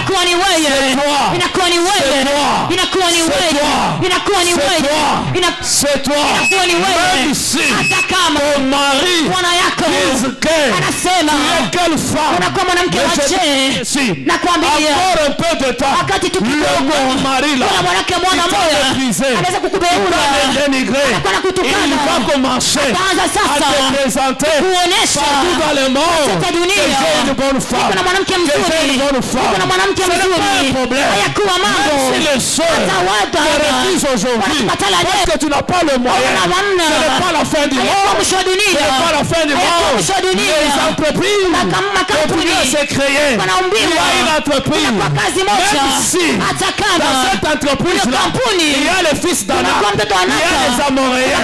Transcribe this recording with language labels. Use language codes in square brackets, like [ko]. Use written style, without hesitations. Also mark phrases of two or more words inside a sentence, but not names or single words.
[fr] c'est toi, même si ton mari dise que tu es quelle femme, mais je dis encore un peu de temps, le mari là, il t'a méprisé, il t'a dénigré, il va commencer à te présenter partout dans le monde [sw] katika dunia [fr] une bonne femme, [sw] kuna mwanamke mzuri, kuna mwanamke mzuri, hayakuwa mambo [fr] les soeurs qui refusent aujourd'hui parce que tu n'as pas le moyen. Ce n'est pas la fin du monde. Ce n'est pas la fin du monde. Les entreprises, depuis qu'elles s'est créées, il y a une entreprise. Même si dans cette entreprise-là, il y a les fils d'Anak, il y a les Amoréens.